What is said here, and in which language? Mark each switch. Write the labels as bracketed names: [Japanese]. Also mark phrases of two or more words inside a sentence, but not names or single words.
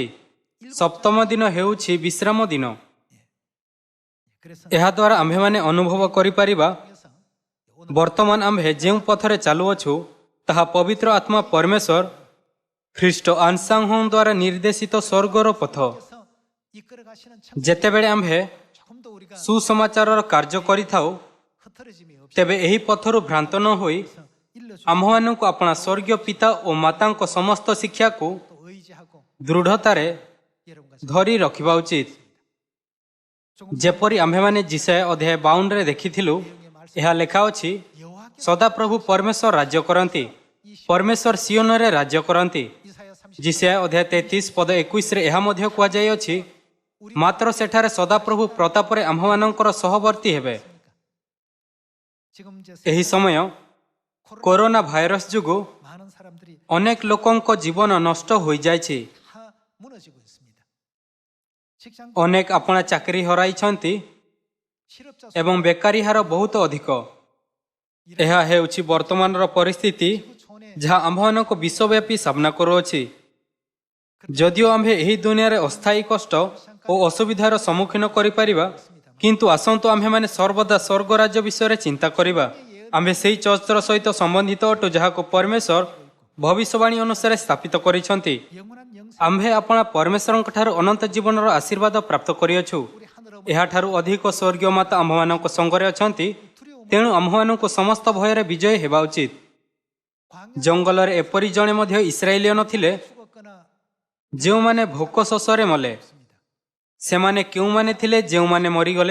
[Odia] ସପ୍ତମ ଦିନ ହେଉଛି ବିଶ୍ରାମ ଦିନ। [Korean] 그래서 [Odia] ଏହାଦ୍ୱାରା ଆମ୍ଭେମାନେ ଅନୁଭବ କରିପାରିବା ବର୍ତ୍ତମାନ ଆମ୍ଭେ ଯେଉଁ ପଥରେ ଚାଲୁଅଛୁ ତାହା ପବିତ୍ର ଆତ୍ମା ପରମେଶ୍ୱର ଖ୍ରୀଷ୍ଟ ଆନସାଙ୍ଗ ହୋ ଦ୍ୱାରା ନିର୍ଦ୍ଦେଶିତ ସ୍ୱର୍ଗର ପଥ। [Korean] 그래서 이끌어 가시는 참 [Odia] ଯେତେବେଳେ ଆମ୍ଭେ [Korean] 조금 더 우리가 [Odia] ସୁସମାଚାରର କାର୍ଯ୍ୟ କରିଥାଉ [Korean] 흐트러짐이 없이 [Odia] ତେବେ ଏହି ପଥରୁ ଭ୍ରାନ୍ତ ନ ହୋଇ [Korean] 일러주 [Odia] ଆମ୍ଭମାନଙ୍କୁ ଆପଣା ସ୍ୱର୍ଗୀୟ ପିତା ଓ ମାତାଙ୍କ ସମସ୍ତ ଶିକ୍ଷାକୁ [Korean] 또 의지하고 [Odia] ଦୃଢ଼ତାରେ [Korean] 여러분과 [Odia] ଧରି ରଖିବା ଉଚିତ। ଯେପରି ଆମ୍ଭେମାନେ ଜିସାୟା ଅଧ୍ୟାୟ 52ରେ ଦେଖିଥିଲୁ, ଏହା ଲେଖା ଅଛି, [Korean] 여호와께 [Odia] ସଦାପ୍ରଭୁ ପରମେଶ୍ୱର ରାଜ୍ୟ କରନ୍ତି, ପରମେଶ୍ୱର ସିଓନରେ ରାଜ୍ୟ କରନ୍ତି। [Korean] 이사야 30 [Odia] ଜିସାୟା ଅଧ୍ୟାୟ 33 ପଦ 21ରେ ଏହା ମଧ୍ୟ କୁହାଯାଇଅଛି, ମାତ୍ର ସେଠାରେ ସଦାପ୍ରଭୁ ପ୍ରତାପରେ ଆମ୍ଭମାନଙ୍କର ସହବର୍ତ୍ତୀ ହେବେ। [Korean] 지금 이제 [Odia] ଏହି ସମୟ କରୋନା ଭାଇରସ ଯୋଗୁଁ [Korean] 많은 사람들이 [Odia] ଅନେକ ଲୋକଙ୍କ ଜୀବନ ନଷ୍ଟ ହୋଇଯାଇଛି। [Korean] 다 무너지고 있습니다. 직장 [Odia] ଅନେକ ଆପଣା ଚାକିରି ହରାଇଛନ୍ତି [Korean] 실업자 [Odia] ଏବଂ ବେକାରୀ ହାର ବହୁତ ଅଧିକ। ଏହା ହେଉଛି ବର୍ତ୍ତମାନର ପରିସ୍ଥିତି [Korean] 초내 [Odia] ଯାହା ଆମ୍ଭମାନଙ୍କୁ ବିଶ୍ୱବ୍ୟାପୀ ସାମ୍ନା କରୁଅଛି। ଯଦିଓ ଆମ୍ଭେ ଏହି ଦୁନିଆରେ ଅସ୍ଥାୟୀ କଷ୍ଟ ଓ ଅସୁବିଧାର ସମ୍ମୁଖୀନ କରିପାରିବା, କିନ୍ତୁ ଆସନ୍ତୁ ଆମ୍ଭେମାନେ ସର୍ବଦା ସ୍ୱର୍ଗ ରାଜ୍ୟ ବିଷୟରେ ଚିନ୍ତା କରିବା। ଆମ୍ଭେ ସେହି ଚର୍ଚ୍ଚର ସହିତ ସମ୍ବନ୍ଧିତ ଅଟୁ ଯାହାକୁ ପରମେଶ୍ୱର ଭବିଷ୍ୟବାଣୀ ଅନୁସାରେ ସ୍ଥାପିତ କରିଛନ୍ତି। [Korean] 영원한 영생 [Odia] ଆମ୍ଭେ ଆପଣା ପରମେଶ୍ୱରଙ୍କ ଠାରୁ ଅନନ୍ତ ଜୀବନର ଆଶୀର୍ବାଦ ପ୍ରାପ୍ତ କରିଅଛୁ। ଏହାଠାରୁ ଅଧିକ ସ୍ୱର୍ଗୀୟ ମାତା ଆମ୍ଭମାନଙ୍କ ସଙ୍ଗରେ ଅଛନ୍ତି। ତେଣୁ ଆମ୍ଭମାନଙ୍କୁ ସମସ୍ତ ଭୟରେ ବିଜୟ ହେବା ଉଚିତ। ଜଙ୍ଗଲରେ ଏପରି ଜଣେ ମଧ୍ୟ ଇସ୍ରାଏଲୀୟ ନଥିଲେ [Korean] 죽었거나 [Odia] ଯେଉଁମାନେ ଭୋକ ଶୋଷରେ ମଲେ। ସେମାନେ କେଉଁମାନେ ଥିଲେ ଯେଉଁମାନେ ମରିଗଲେ?